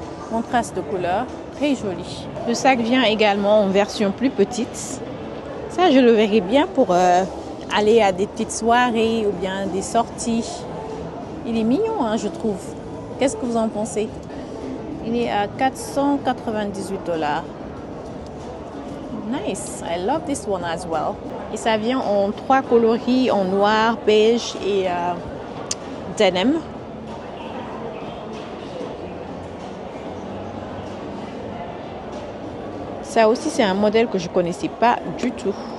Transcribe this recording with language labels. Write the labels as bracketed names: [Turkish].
[French] Contraste de couleur, très joli. Le sac vient également en version plus petite. Ça, je le verrai bien pour aller à des petites soirées ou bien des sorties. Il est mignon, hein, je trouve. Qu'est-ce que vous en pensez? Il est à 498 $. [English] Nice, I love this one as well. [French] Et ça vient en 3 coloris, en noir, beige et denim. Ça aussi, c'est un modèle que je ne connaissais pas du tout.